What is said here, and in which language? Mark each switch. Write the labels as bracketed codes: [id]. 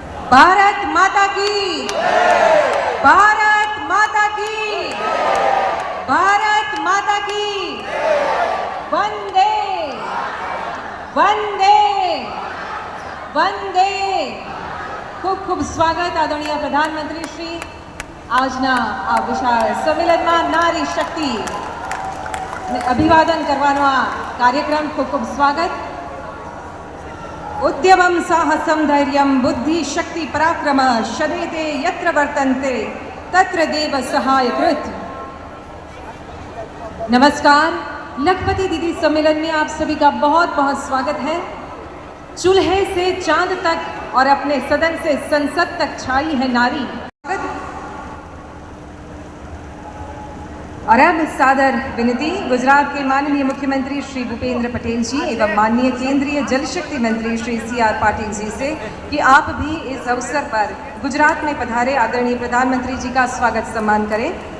[hi] भारत माता की, भारत माता की, भारत माता की, वंदे वंदे वंदे। खूब खूब स्वागत आदरणीय प्रधानमंत्री श्री। [gu] આજના આ વિશાળ સંમેલનમાં નારી શક્તિ અભિવાદન કરવાનો આ કાર્યક્રમ ખૂબ ખૂબ સ્વાગત। [sa] ઉદ્યમં સાહસં ધૈર્યં બુદ્ધિ શક્તિ પરાક્રમ શદેતે યત્ર વર્તન્તે તત્ર દેવ સહાયकृत। [hi] नमस्कार, लखपति दीदी सम्मेलन में आप सभी का बहुत बहुत स्वागत है। चूल्हे से चांद तक और अपने सदन से संसद तक छाई है नारी। और अब सादर विनती गुजरात के माननीय मुख्यमंत्री श्री भूपेंद्र पटेल जी एवं माननीय केंद्रीय जल शक्ति मंत्री श्री CR पाटिल जी से कि आप भी इस अवसर पर गुजरात में पधारे आदरणीय प्रधानमंत्री जी का स्वागत सम्मान करें।